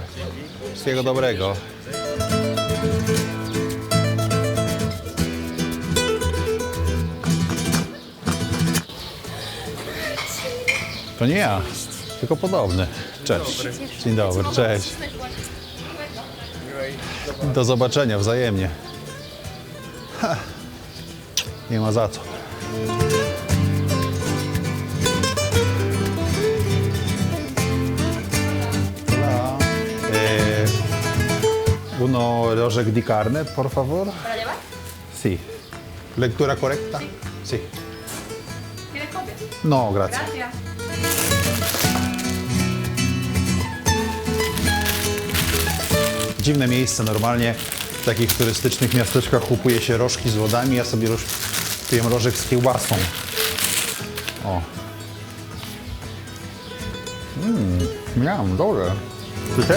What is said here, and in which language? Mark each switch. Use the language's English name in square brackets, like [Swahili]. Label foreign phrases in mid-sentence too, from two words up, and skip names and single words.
[Polish] Wszystkiego dobrego. To nie ja, tylko podobny. Cześć. Dzień dobry, cześć. Do zobaczenia wzajemnie. Ha. Nie ma za co. [Spanish] Hola. Uno rożek di carne, por favor. ¿Para llevar? Sí. Lectura correcta? Sí. ¿Tienes copia? No, gracias. Gracias. [Polish] Dziwne miejsce, normalnie w takich turystycznych miasteczkach kupuje się rożki z lodami, ja sobie już kupiłem rożek z kiełbasą. O. Miałem, dobre. Ty?